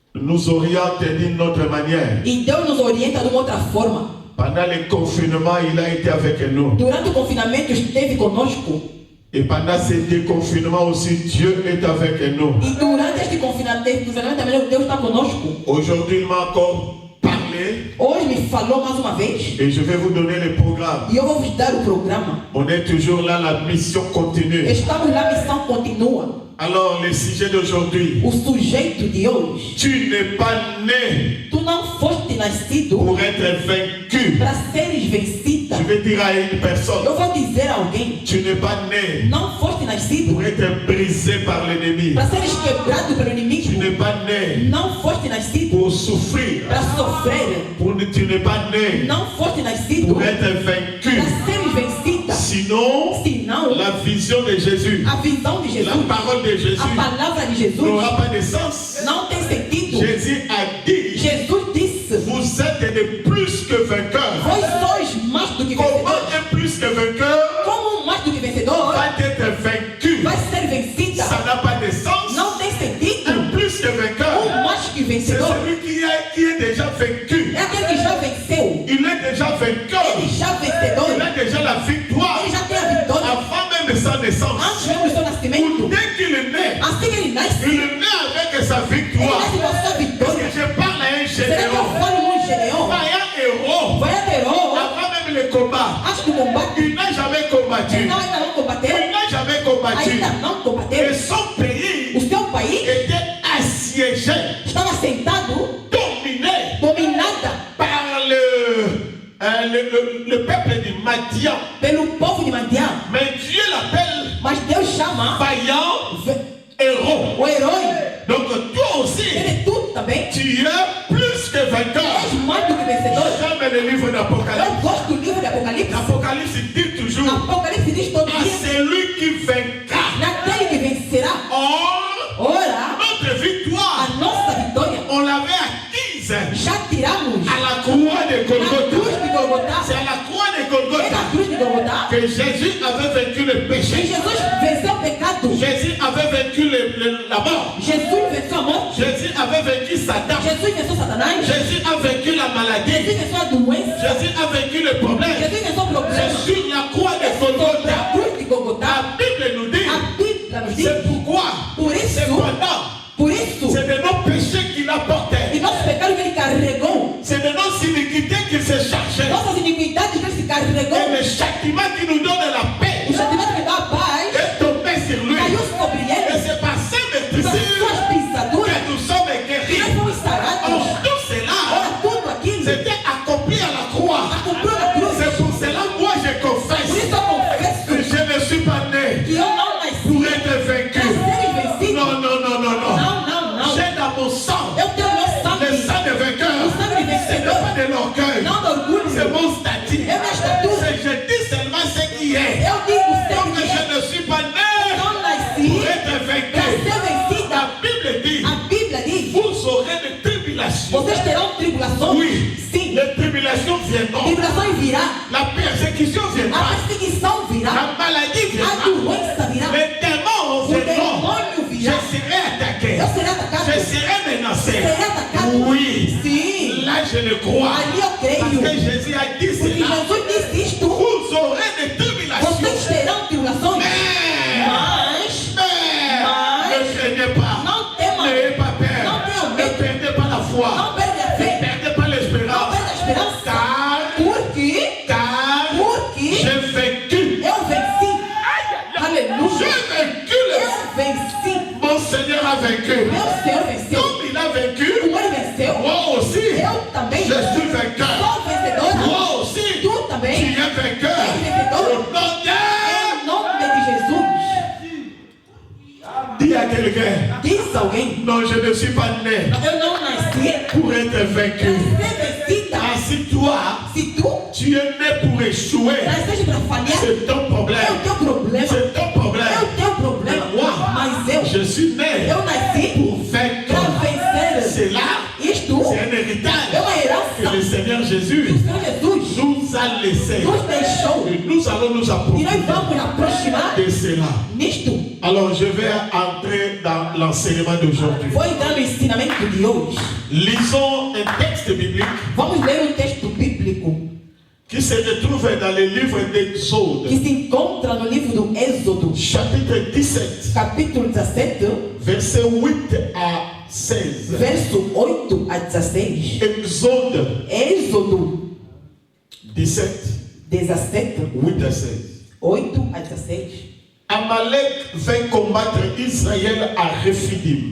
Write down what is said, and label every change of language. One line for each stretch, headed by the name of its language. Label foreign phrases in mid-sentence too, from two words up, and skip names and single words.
French: nous oriente d'une autre manière.
Portuguese: E Deus nos orienta de uma outra forma.
French: Pendant le confinement, il a été avec nous.
Portuguese: Durante o confinamento esteve conosco.
French: Et pendant ce déconfinement aussi, Dieu est avec nous.
Portuguese: E durante este confinamento também Deus está conosco.
French: Aujourd'hui, il m'a encore parlé.
Portuguese: Hoje me falou mais uma vez.
French: Et je vais vous donner le programme.
Portuguese: E eu vou vos dar o programa.
French: On est toujours là, la mission continue.
Portuguese: Estamos lá, a missão continua.
French: Alors, le sujet d'aujourd'hui.
Portuguese: O sujeito de hoje.
French: Tu n'es pas né.
Portuguese: Tu não foste nascido
French: pour être vaincu.
Portuguese: para seres vencida.
French: Je vais dire à une personne.
Portuguese: Eu vou dizer a alguém.
French: Tu n'es pas né.
Portuguese: Não foste nascido
French: pour être brisé par l'ennemi.
Portuguese: para seres quebrado pelo inimigo.
French: Tu n'es pas né.
Portuguese: Não foste nascido
French: pour souffrir.
Portuguese: para sofrer.
French: Tu n'es pas né.
Portuguese: Não foste nascido
French: pour être vaincu.
Portuguese: para seres vencida.
French: Sinon, la vision de Jésus,
Portuguese: a visão de Jesus,
French: la parole de Jésus,
Portuguese: a palavra de Jesus
French: n'aura pas de sens.
Portuguese: Não tem sentido.
French: Jésus a dit,
Portuguese: Jesus disse:
French: vous êtes de plus que vainqueurs.
Portuguese: Vós sois mais do que
French: Comment
Portuguese: vencedores.
French: un plus que vainqueur
Portuguese: Como mais do que vencedor
French: va être vaincu?
Portuguese: vai ser vencida?
French: Ça n'a pas de sens.
Portuguese: Não tem sentido.
French: Un plus que vainqueur,
Portuguese: Mais que
French: c'est
Portuguese: vencedor
French: celui qui est déjà vaincu.
Portuguese: é aquele que já venceu.
French: Il est déjà vainqueur.
Portuguese: Ele já vencedor.
French: Il a déjà la victoire.
Portuguese: Ele já tem a vitória.
French: Avant même de sa naissance.
Portuguese: Antes mesmo do seu nascimento.
French: Dès qu'il est né,
Portuguese: Assim que ele nasce,
French: il est né avec sa
Portuguese: ele
French: victoire.
Portuguese: nasce com a sua
French: Parce
Portuguese: vitória.
French: que je parle à un
Portuguese: Será que eu
French: général.
Portuguese: falo num Gedeon?
French: Vaillant héros.
Portuguese: Vai a terror.
French: Avant même le combat.
Portuguese: Antes do combate.
French: Il n'a jamais combattu.
Portuguese: Ele ainda não combateu.
French: Il n'a jamais combattu.
Portuguese: Ainda não
French: Et
Portuguese: combateu.
French: son pays
Portuguese: O seu país
French: était assiégé,
Portuguese: estava sentado,
French: dominé
Portuguese: dominada
French: par le peuple du Madian.
Portuguese: pelo povo de Madian.
French: Mais Dieu l'appelle
Portuguese: Mas Deus chama
French: vaillant héros.
Portuguese: o herói.
French: Donc toi aussi,
Portuguese: Ele é tudo também.
French: tu es plus que vainqueur.
Portuguese: És mais do que vencedor.
French: J'aime le livre d'Apocalypse.
Portuguese: Eu gosto do livro de Apocalipse.
French: L'Apocalypse dit toujours
Portuguese: Apocalipse diz todo
French: à
Portuguese: dia:
French: celui qui vaincra.
Portuguese: naquele que vencerá.
French: Or,
Portuguese: Ora,
French: notre victoire,
Portuguese: a nossa vitória
French: on l'avait acquise
Portuguese: já tiramos
French: à la croix de
Portuguese: na cruz
French: Golgotha.
Portuguese: de Golgotha.
French: C'est à la croix de
Portuguese: É na
French: Golgotha
Portuguese: cruz de Golgotha
French: que Jésus avait vaincu le
Portuguese: que
French: péché.
Portuguese: Jesus venceu o pecado.
French: Jésus avait vaincu la mort.
Portuguese: Jesus venceu a morte.
French: Jésus avait vaincu Satan.
Portuguese: Jesus venceu Satanás.
French: Jésus a vaincu la
Portuguese: Jesus
French: maladie.
Portuguese: venceu a doença.
French: Jésus a vaincu le problème.
Portuguese: Jesus venceu o
French: C'est
Portuguese: problema.
French: sur la croix de
Portuguese: Na
French: Golgotha.
Portuguese: cruz de Golgotha.
French: La Bible nous dit,
Portuguese: A Bíblia nos diz.
French: c'est pourquoi,
Portuguese: Por
French: c'est
Portuguese: isso,
French: pendant,
Portuguese: por isso,
French: c'est de nos péchés qu'il a
Portuguese: e
French: porté.
Portuguese: nosso pecado que ele carregou,
French: C'est de nos iniquités qu'il s'est chargé.
Portuguese: nossas iniquidades que ele se carregou,
French: Et le châtiment qui nous donne la paix
Portuguese: o sentimento que dá a paz,
French: est tombé sur lui.
Portuguese: caiu sobre
French: Et
Portuguese: ele,
French: c'est par ces
Portuguese: das
French: maîtrises
Portuguese: suas pisaduras,
French: que nous sommes
Portuguese: que nós
French: guéris.
Portuguese: fomos sarados.
French: Or, tout cela,
Portuguese: Ora, tudo aquilo
French: c'était accompli à la croix.
Portuguese: cumpriu na cruz.
French: C'est pour cela, moi, je
Portuguese: Por
French: confesse
Portuguese: isso eu confesso
French: que je ne suis pas né
Portuguese: que eu não
French: pour
Portuguese: nasci
French: être vaincu.
Portuguese: para seres vencido.
French: Non, non, non, non, non.
Portuguese: Não, não, não.
French: J'ai dans mon sang
Portuguese: Eu tenho meu
French: le
Portuguese: sangue,
French: sang de vainqueur.
Portuguese: o sangue de
French: Ce n'est
Portuguese: vencedor,
French: pas de l'orgueil.
Portuguese: não de orgulho.
French: C'est mon statut.
Portuguese: É minha estatura.
French: Je dis seulement ce qui est.
Portuguese: Eu digo
French: Donc
Portuguese: sempre que
French: je ne suis pas né
Portuguese: não nasci
French: pour être
Portuguese: para
French: vaincu.
Portuguese: ser vencida.
French: La Bible dit,
Portuguese: A Bíblia diz:
French: vous aurez des tribulations.
Portuguese: vocês terão tribulações.
French: Oui,
Portuguese: Sim,
French: les tribulations viendront.
Portuguese: tribulações virá,
French: La persécution
Portuguese: a
French: viendra.
Portuguese: perseguição virá,
French: La maladie
Portuguese: a
French: viendra.
Portuguese: doença virá,
French: Les démons
Portuguese: o
French: viendront.
Portuguese: demônio
French: Je
Portuguese: virá.
French: serai attaqué.
Portuguese: Eu serei atacado.
French: Je serai menacé.
Portuguese: Serei atacado.
French: Oui.
Portuguese: Sim,
French: Là, je le crois.
Portuguese: ali eu
French: Parce que
Portuguese: creio.
French: Jésus a dit
Portuguese: Porque
French: cela.
Portuguese: Jesus disse isto:
French: Vous aurez des tribulations.
Portuguese: vocês terão tribulações,
French: Mais,
Portuguese: mas
French: ne craignez pas.
Portuguese: não temam,
French: N'ayez pas peur.
Portuguese: não tenham
French: Ne
Portuguese: medo,
French: perdez pas la foi.
Portuguese: não perdem a
French: Ne
Portuguese: fé,
French: perdez pas
Portuguese: não
French: l'espérance.
Portuguese: perdem a esperança.
French: Car
Portuguese: Porque
French: j'ai vaincu.
Portuguese: eu venci. Aleluia.
French: J'ai vaincu.
Portuguese: Eu venci.
French: Mon Seigneur a vaincu.
Portuguese: Meu Senhor venceu.
French: Comme il a vaincu,
Portuguese: Como ele venceu,
French: moi aussi,
Portuguese: eu também
French: je suis vainqueur.
Portuguese: sou vencedora.
French: Moi aussi,
Portuguese: Tu
French: tu
Portuguese: também
French: es vainqueur.
Portuguese: és vencedor.
French: Au nom de...
Portuguese: Em nome de Jesus.
French: Dis à quelqu'un,
Portuguese: Diz alguém:
French: non, je ne suis pas né
Portuguese: eu não nasci
French: pour être vaincu.
Portuguese: para ser vencida.
French: Ah, si toi,
Portuguese: Se tu
French: tu es né pour échouer,
Portuguese: nasceste para falhar,
French: c'est ton
Portuguese: é
French: problème.
Portuguese: o teu problema.
French: C'est ton
Portuguese: É
French: problème.
Portuguese: o teu problema. Mas
French: Je suis né
Portuguese: eu nasci
French: pour vaincre.
Portuguese: para vencer.
French: C'est là,
Portuguese: Isto
French: c'est un héritage
Portuguese: é uma
French: que
Portuguese: herança
French: le Seigneur
Portuguese: que
French: Jésus
Portuguese: o Senhor Jesus
French: nous a laissé.
Portuguese: nos deixou.
French: Et nous allons nous
Portuguese: E nós
French: approprier
Portuguese: vamos nos aproximar
French: de cela.
Portuguese: nisto.
French: Alors je vais entrer dans l'enseignement d'aujourd'hui.
Portuguese: Vou entrar no ensinamento de hoje.
French: Lisons un texte biblique
Portuguese: Vamos ler um texto bíblico
French: qui se retrouve dans le livre d'Exode,
Portuguese: que se encontra no livro do Êxodo,
French: chapitre 17,
Portuguese: capítulo 17,
French: versets 8 à 16.
Portuguese: verso 8 a 16.
French: Exode
Portuguese: Êxodo
French: 17,
Portuguese: 17,
French: 8 à 16.
Portuguese: 8 a 16.
French: Amalek vint combattre Israël à Rephidim.